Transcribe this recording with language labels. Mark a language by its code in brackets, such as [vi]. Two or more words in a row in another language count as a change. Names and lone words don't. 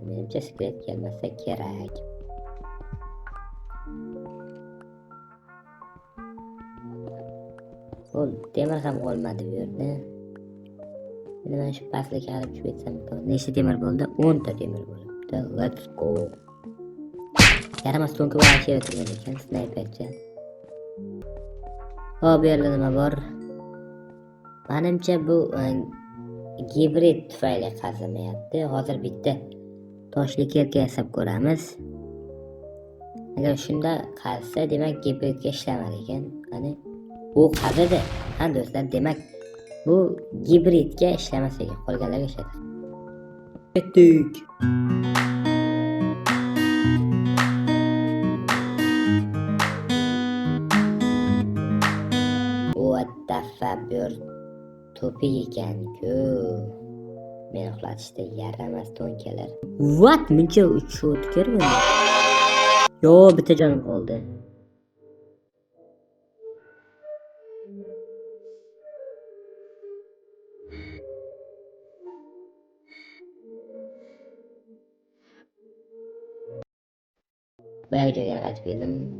[uz] Menimcha skret kelmasa kerak. Temir ham qolmadi bu yerda. Endi mana shu pastlikka qarab tushib ketsam, nechta temir bo'ldi? 10 ta temir bo'libdi. [en] Let's go. [uz] Yaramas to'nka bor turgan ekan, snaypercha. Hop, bu yerda nima bor? Menimcha bu gibrid tufayli qazimayapti. Hozir bitta toshli kelka yasab ko'ramiz. Agar shunda qazsa, demak gibridga ishlamar ekan. Qani u qazidi. Ha do'stlar, demak bu gibridga ishlamas ekan, qolganlarga ishlaydi. Ketdik. [en] What the fuck, [uz] bir to'pik ekan-ku. Meni uxlatishda yaramas to'nkalar. [en] What? [uz] Muncha uchish o'tkir buni. Yo, bitta jonim qoldi. Bayağı joyga qaytib keldim.